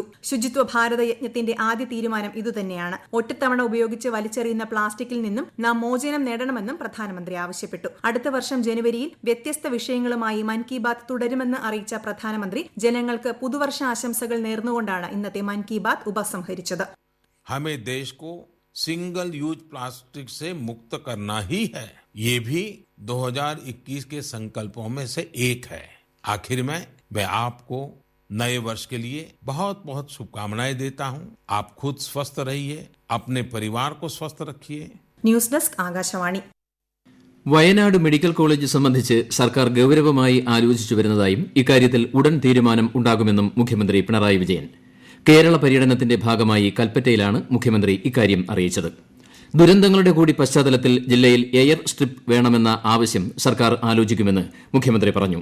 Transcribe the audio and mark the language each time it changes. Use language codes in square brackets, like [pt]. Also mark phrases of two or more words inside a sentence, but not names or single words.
[ml] ശുചിത്വ ഭാരത യജ്ഞത്തിന്റെ ആദ്യ തീരുമാനം ഇതുതന്നെയാണ്. ഒറ്റത്തവണ ഉപയോഗിച്ച് വലിച്ചെറിയുന്ന പ്ലാസ്റ്റിക്കിൽ നിന്നും നാം മോചനം നേടണമെന്നും പ്രധാനമന്ത്രി ആവശ്യപ്പെട്ടു. അടുത്ത വർഷം ജനുവരിയിൽ വ്യത്യസ്ത വിഷയങ്ങളുമായി മൻ കി ബാത്ത് തുടരുമെന്ന് അറിയിച്ച പ്രധാനമന്ത്രി ജനങ്ങൾക്ക് പുതുവർഷ ആശംസകൾ നേർന്നുകൊണ്ടാണ് ഇന്നത്തെ मन की बात उपसंहरिച്ചത്. [hi] हमें देश को सिंगल यूज प्लास्टिक से मुक्त करना ही है. ये भी 2021 के संकल्पों में से एक है. आखिर में मैं आपको नए वर्ष के लिए बहुत बहुत शुभकामनाएं देता हूं. आप खुद स्वस्थ रहिए, अपने परिवार को स्वस्थ रखिए. [ml] ന്യൂസ് ഡെസ്ക് ആകാശവാണി. വയനാട് മെഡിക്കൽ കോളേജ് സംബന്ധിച്ച് സർക്കാർ ഗൌരവമായി ആലോചിച്ചു വരുന്നതായും ഇക്കാര്യത്തിൽ ഉടൻ തീരുമാനം ഉണ്ടാകുമെന്നും മുഖ്യമന്ത്രി പിണറായി വിജയൻ. കേരള പര്യടനത്തിന്റെ ഭാഗമായി കൽപ്പറ്റയിലാണ് മുഖ്യമന്ത്രി ഇക്കാര്യം അറിയിച്ചത്. ദുരന്തങ്ങളുടെ കൂടി പശ്ചാത്തലത്തിൽ ജില്ലയിൽ എയർ സ്ട്രിപ്പ് വേണമെന്ന ആവശ്യം സർക്കാർ ആലോചിക്കുമെന്ന് മുഖ്യമന്ത്രി പറഞ്ഞു.